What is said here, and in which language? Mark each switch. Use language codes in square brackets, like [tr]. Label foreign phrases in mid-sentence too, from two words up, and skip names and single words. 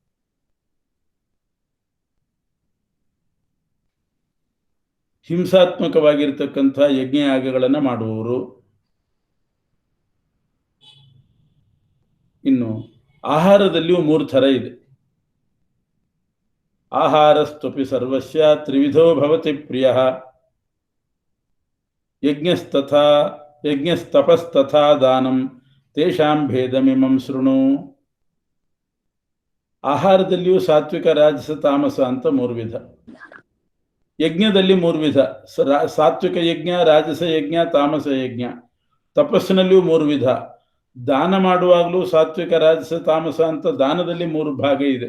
[kn] ಹಿಂಸಾತ್ಮಕವಾಗಿರ್ತಕ್ಕಂಥ ಯಜ್ಞಯಾಗಗಳನ್ನು ಮಾಡುವವರು. ಇನ್ನು ಆಹಾರದಲ್ಲಿಯೂ 3 ಥರ ಇದೆ. [sa] ಆಹಾರಸ್ತುಪಿ ಸರ್ವಸ್ಯ ತ್ರಿವಿಧೋ ಭವತಿ ಪ್ರಿಯ ಯಜ್ಞಸ್ತಪಸ್ತಥಾ ದಾನಂ ತೇಷಾಂ ಭೇದಮಿಮಂ ಶೃಣು. [kn] ಆಹಾರದಲ್ಲಿಯೂ ಸಾತ್ವಿಕ, ರಾಜಸ, ತಾಮಸ ಅಂತ 3 ವಿಧ. ಯಜ್ಞದಲ್ಲಿ 3 ವಿಧ: ಸಾತ್ವಿಕ ಯಜ್ಞ, ರಾಜಸ ಯಜ್ಞ, ತಾಮಸ ಯಜ್ಞ. ತಪಸ್ಸಿನಲ್ಲಿಯೂ 3 ವಿಧ. ದಾನ ಮಾಡುವಾಗಲೂ ಸಾತ್ವಿಕ, ರಾಜಸ, ತಾಮಸ ಅಂತ ದಾನದಲ್ಲಿ 3 ಭಾಗ ಇದೆ.